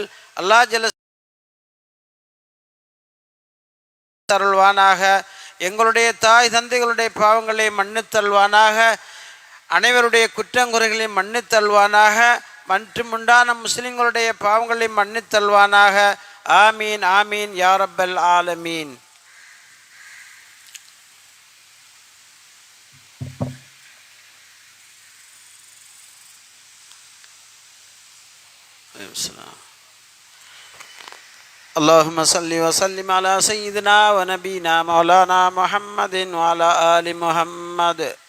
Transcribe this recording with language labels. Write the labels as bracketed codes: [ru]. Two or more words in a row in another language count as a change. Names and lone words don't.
[ta] அல்லாஹ் ஜல்ல தருள்வானாக. எங்களுடைய தாய் தந்தைகளுடைய பாவங்களை மன்னித்தல்வானாக. அனைவருடைய குற்றங்குறைகளை மன்னித்தல்வானாக. மற்றும் உண்டான முஸ்லிம்களுடைய பாவங்களை மன்னித்தல்வானாக. [ar] آمين آمين يا رب العالمين. اللهم صل وسلم على سيدنا ونبينا مولانا محمد وعلى آل محمد.